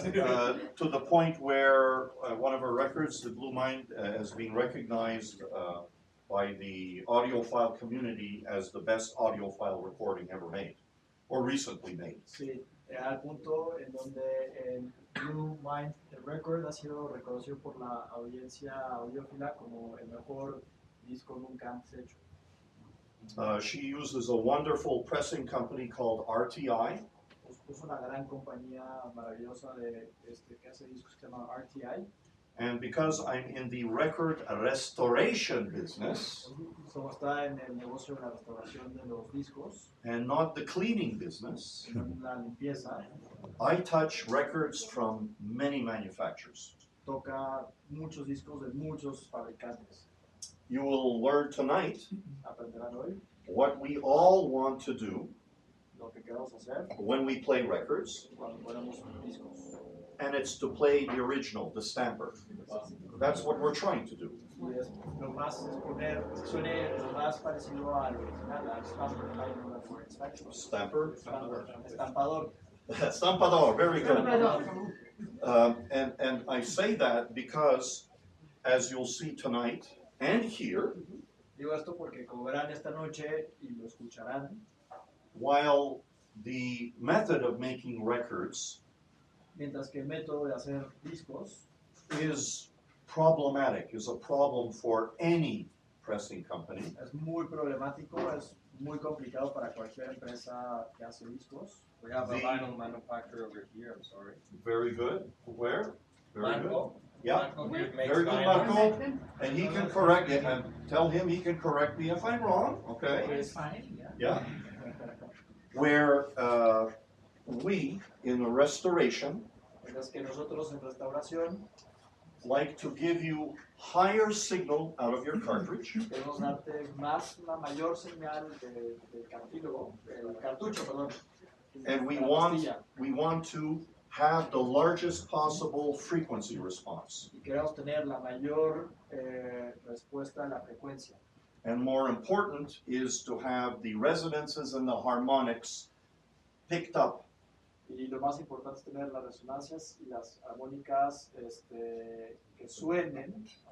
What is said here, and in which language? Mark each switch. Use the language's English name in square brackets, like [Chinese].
[English] To the point where one of our records, The Blue Mind, has been recognized by the audiophile community as the best audiophile recording ever made, or recently made. [Spanish] Sí, al punto en donde el Blue Mind, el record, ha sido reconocido por la audiencia audiófila como el mejor disco nunca antes hecho. [English] She uses a wonderful pressing company called RTI. [Spanish] Puso una gran compañía maravillosa que hace discos que se llama RTI. [English] And because I'm in the record restoration business, [Spanish] Como está en el negocio de la restauración de los discos, [English] and not the cleaning business, [Spanish] la limpieza, [English] I touch records from many manufacturers. [Spanish] toca muchos discos de muchos fabricantes. [English] You will learn tonight [Spanish] Aprenderán hoy [English] what we all want to do [Spanish] lo que queremos hacer [English] when we play records, [Spanish] cuando ponemos discos. [English] and it's to play the original, the stamper. That's what we're trying to do. [Spanish] Y es lo más es poner, suene lo más parecido al original, al stamper, [English] Stamper? [Spanish] estampador. [English] Estampador, very good. And I say that because, as you'll see tonight and here, [Spanish] Digo esto porque como verán esta noche y lo escucharán, [English] while the method of making records [Spanish] mientras que el método de hacer discos [English] is problematic, is a problem for any pressing company. [Spanish] es muy problemático, es muy complicado para cualquier empresa que hace discos. [English] We have a The- vinyl manufacturer over here, I'm sorry. Very good. Where? Very good. Marco? Yeah. Marco here makes Very good, vinyl. Marco. And he can correct it, and tell him he can correct me if I'm wrong, okay? Es fine, yeah. Yeah. Where we, in a restoration, [Spanish] Mientras que nosotros en restauración [English] like to give you higher signal out of your cartridge, [Spanish] queremos darte una mayor señal de cartucho, perdón. [English] and we [Spanish] de la [English] want [Spanish] pastilla. [English] to have the largest possible frequency response. [Spanish] Y queremos tener la mayor respuesta a la frecuencia. [English] And more important is to have the resonances and the harmonics picked up, [Spanish] Y lo más importante es tener las resonancias y las armónicas que suenen,